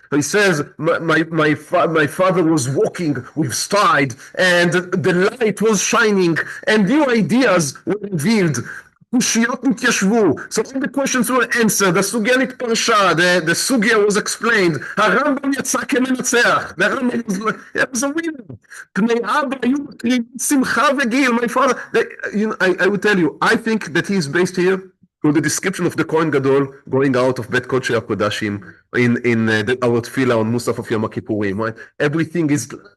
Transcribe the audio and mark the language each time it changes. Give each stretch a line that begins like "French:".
English: He says, my father was walking with stride, and the light was shining, and new ideas were revealed.
Hebrew: קושיות נתיישבו.
English: So all the questions were answered.
Hebrew: הסוגיה נתפרשה.
English: The סוגיה was explained.
Hebrew: הרמב"ם יצא כמנצח.
English: The Rambam was a winner.
Hebrew: פני אבא היו מקריבים שמחה וגיל.
English: My father, I would tell you, I think that he is based here on the description of the Cohen Gadol going out of Bet Kodesh HaKodashim in our tefillah on Musaf of Yom Kippurim, right? Everything is...